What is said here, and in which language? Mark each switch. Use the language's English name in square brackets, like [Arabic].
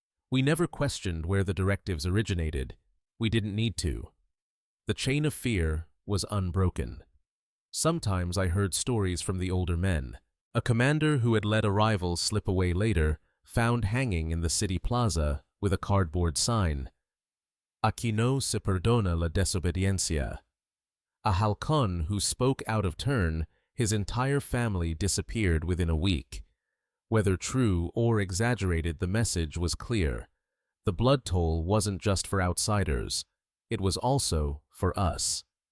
[English] We never questioned where the directives originated. We didn't need to. The chain of fear was unbroken. Sometimes I heard stories from the older men. A commander who had let a rival slip away later, found hanging in the city plaza, with a cardboard sign. [Spanish] Aquí no se perdona la desobediencia. [English] A halcón who spoke out of turn, his entire family disappeared within a week. Whether true or exaggerated, the message was clear. The blood toll wasn't just for outsiders, it was also for us.